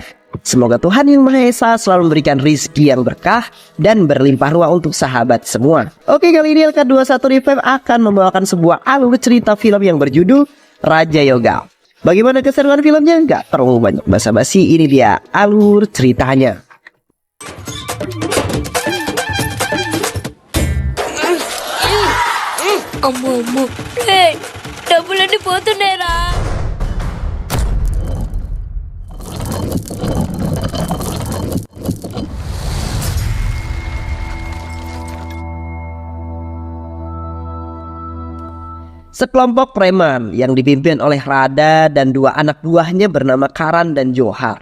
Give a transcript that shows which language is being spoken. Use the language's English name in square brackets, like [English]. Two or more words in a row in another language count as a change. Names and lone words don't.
[Indonesian] Semoga Tuhan Yang Maha Esa selalu memberikan rizki yang berkah dan berlimpah ruah untuk sahabat semua. Oke, kali ini LK21 Revive akan membawakan sebuah alur cerita film yang berjudul Raja Yoga. Bagaimana keseruan filmnya? Gak perlu banyak basa-basi, ini dia alur ceritanya. [Telugu] అమ్మో డబ్బులన్నీ పోతున్నాయిరా. [Indonesian] Sekelompok preman yang dipimpin oleh Rada dan dua anak buahnya bernama Karan dan Johar.